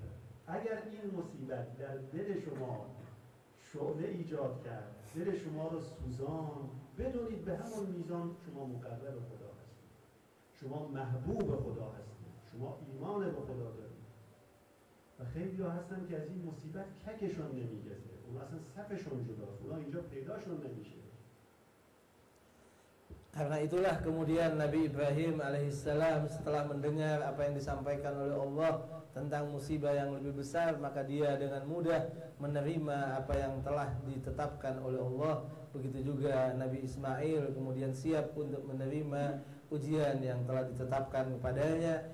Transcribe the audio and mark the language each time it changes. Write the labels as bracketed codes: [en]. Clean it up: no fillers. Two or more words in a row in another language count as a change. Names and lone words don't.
[fa] اگر این مصیبت در دل شما شعله ایجاد کرد، دل شما رو سوزان، بدونید به همون میزان شما مقرب خدا هستید، شما محبوب خدا هستید، شما ایمان به خدا دارید. و خیلی ها هستن که از این مصیبت ککشون نمیگذره، اون اصلا صفشون جداست، اونا اینجا پیداشون نمیشه. [id] Karena itulah kemudian Nabi Ibrahim alaihissalam setelah mendengar apa yang disampaikan oleh Allah tentang musibah yang lebih besar, maka dia dengan mudah menerima apa yang telah ditetapkan oleh Allah. Begitu juga Nabi Ismail kemudian siap untuk menerima ujian yang telah ditetapkan kepadanya.